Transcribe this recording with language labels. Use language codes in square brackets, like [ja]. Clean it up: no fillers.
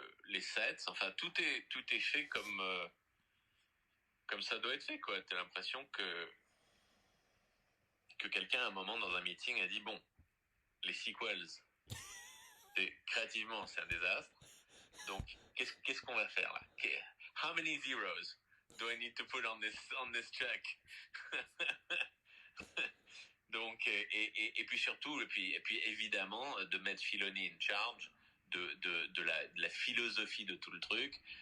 [fr] Les sets, enfin tout est fait comme ça doit être fait, quoi. T'as l'impression que quelqu'un à un moment dans un meeting a dit bon, les sequels, créativement c'est un désastre, donc qu'est-ce qu'on va faire là? [en] How many zeros do I need to put on this check? [fr] Donc et puis surtout, et puis évidemment de mettre Filoni [en] in charge [fr] de la philosophie de tout le truc.